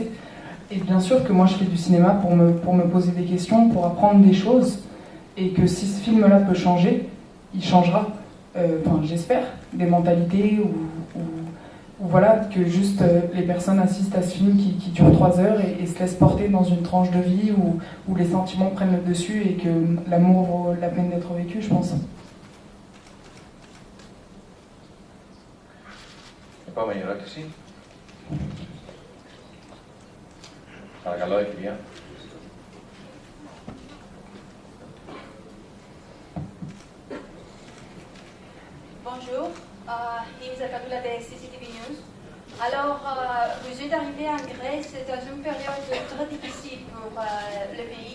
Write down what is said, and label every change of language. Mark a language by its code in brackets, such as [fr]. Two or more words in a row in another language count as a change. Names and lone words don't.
[fr] Et bien sûr que moi, je fais du cinéma pour me poser des questions, pour apprendre des choses, et que si ce film-là peut changer, il changera, enfin j'espère, des mentalités ou voilà, que juste les personnes assistent à ce film qui dure 3 heures et se laissent porter dans une tranche de vie où les sentiments prennent le dessus et que l'amour vaut la peine d'être vécu, je pense. [el] Επόμενη ερώτηση. Παρακαλώ, η κυρία. [fr] Bonjour, Lisa Kadula de CCTV News. Alors, vous êtes arrivé en Grèce dans une période très difficile pour le pays.